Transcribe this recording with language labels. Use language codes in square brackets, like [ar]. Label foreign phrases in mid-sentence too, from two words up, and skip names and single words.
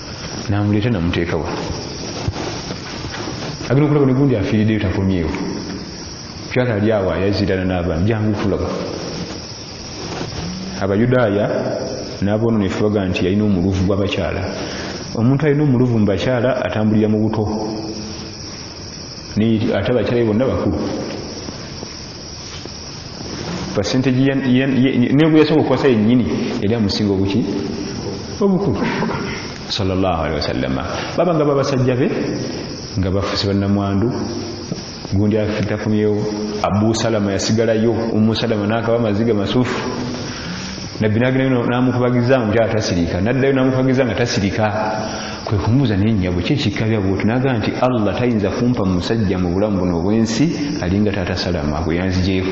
[lg] namuleeta namuteekawa agenda okulaba ne gundi afiiriddeyo takomyewo mukyala ali awo ayazirana n'abaana jangu tulaba abayudaaya n'aboono ne baga nti yalina omuluvu gw'abakyala. Omuntu alina omuluvu mu bakyala atambulira mu buto ate abakyala bonna bakulu. Percentage nebwe yasobola okukwasa yennyini eri amusinga obukulu [ar] صلى الله عليه وسلم. [lg] Baba nga babasajja be nga bafuse bannamwandu, gundi afitakomyewo. Abu Salama yasigalayo, Ummu Salama n'akaba amaziga masuufu. Nabbi n'agenda n'amukubagiza omukyala tasirika, n'addayo n'amukubagiza nga tasirika. Kwe kumubuuza n'ennyabo ki ekikabya bw'otyo, n'agamba nti Allah tayinza kumpa musajja mu bulamu buno obw'ensi alinga taata Salama gwe yanzigyeko.